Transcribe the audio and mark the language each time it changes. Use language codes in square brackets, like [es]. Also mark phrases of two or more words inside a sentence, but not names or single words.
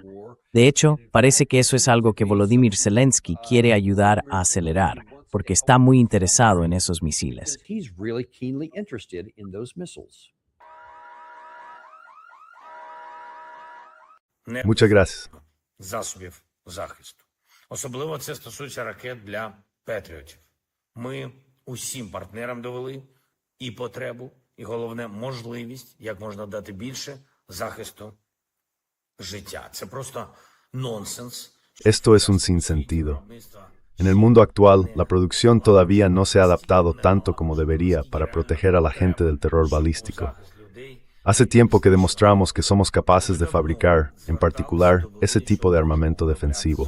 [es] De hecho, parece que eso es algo que Volodymyr Zelensky quiere ayudar a acelerar, porque está muy interesado en esos misiles. Muchas gracias. [uk] Засобів захисту. Особливо це стосується ракет для Петріотів. Ми усім партнерам довели і потребу, і головне можливість, як можна дати більше захисту життя. Це просто нонсенс. [es] Esto es un sinsentido. En el mundo actual, la producción todavía no se ha adaptado tanto como debería para proteger a la gente del terror balístico. Hace tiempo que demostramos que somos capaces de fabricar, en particular, ese tipo de armamento defensivo.